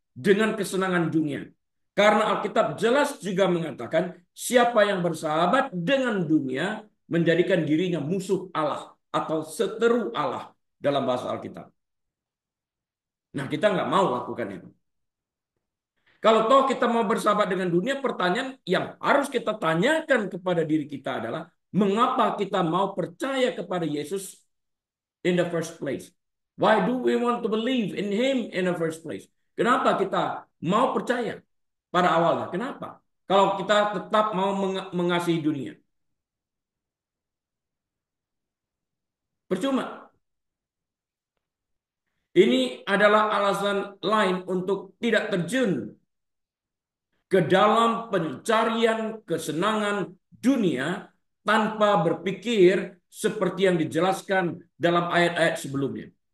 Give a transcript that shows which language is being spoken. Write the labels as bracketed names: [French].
[Indonesian] dengan kesenangan dunia. Karena Alkitab jelas juga mengatakan siapa yang bersahabat dengan dunia menjadikan dirinya musuh Allah atau seteru Allah dalam bahasa Alkitab. Nah, kita nggak mau lakukan itu. Kalau toh kita mau bersahabat dengan dunia, pertanyaan yang harus kita tanyakan kepada diri kita adalah mengapa kita mau percaya kepada Yesus [English] in the first place? Why do we want to believe in Him in the first place? [Indonesian] Kenapa kita mau percaya pada awalnya? Kenapa? Kalau kita tetap mau mengasihi dunia. Percuma. Ini adalah alasan lain untuk tidak terjun ke dalam pencarian kesenangan dunia tanpa berpikir seperti yang dijelaskan dalam ayat-ayat sebelumnya.